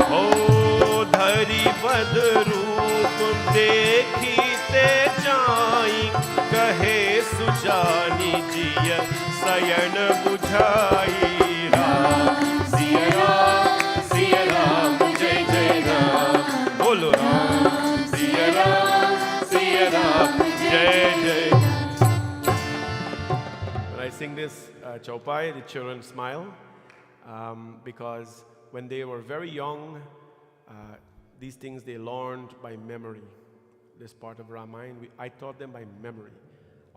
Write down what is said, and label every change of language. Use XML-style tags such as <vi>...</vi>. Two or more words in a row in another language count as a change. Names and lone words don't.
<awa>ओ धरि बद रूप देखी ते जाई, कहे सुजानी जिय सयन बुझाई। राम सिया राम जय जय राम, बोलो राम सिया राम जय जय।</awa> <en>When I sing this chaupai, the children smile because when they were very young, these things they learned by memory. This part of Ramayana, I taught them by memory.</en>